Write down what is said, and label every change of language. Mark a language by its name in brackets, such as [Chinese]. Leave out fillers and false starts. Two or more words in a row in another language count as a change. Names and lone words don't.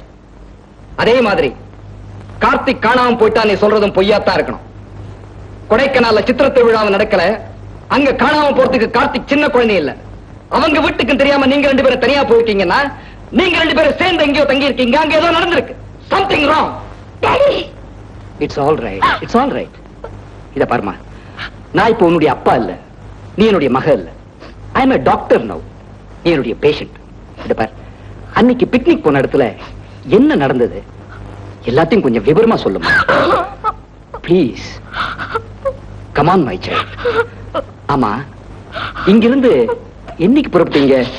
[Tamil] அதே மாதிரி கார்த்திக் காணாம போயிட்டா நீ சொல்றதும் பொய்யாத்தான் இருக்கணும். கொடைக்கானல்ல சித்திர திருவிழாவை நடக்கல. அங்க காணாம போறதுக்கு கார்த்திக் சின்ன குழந்தை இல்ல. அவங்க வீட்டுக்கு தெரியாம நீங்க 2 பேரும் தனியா போயிருக்கீங்கன்னா நீங்க 2 பேரும் சேர்ந்து எங்கேயோ தங்கி இருக்கீங்க. அங்க ஏதோ நடந்திருக்கு. [English] Something wrong. It's all right, it's all right. [Tamil] இத பாருமா, நான் இப்ப உன்னுடைய அப்பா இல்ல, நீ என்னுடைய மக இல்ல. [English] I am a doctor now. [Tamil] நீ என்னுடைய பேஷண்ட். இத பார், அன்னைக்கு பிக்னிக் போன இடத்துல என்ன நடந்தது எல்லாத்தையும் கொஞ்சம் விவரமா சொல்லுமா ப்ளீஸ். [English] Come on my child. [Tamil] ஆமா, இங்கிருந்து என்னைக்கு புறப்பட்டீங்க?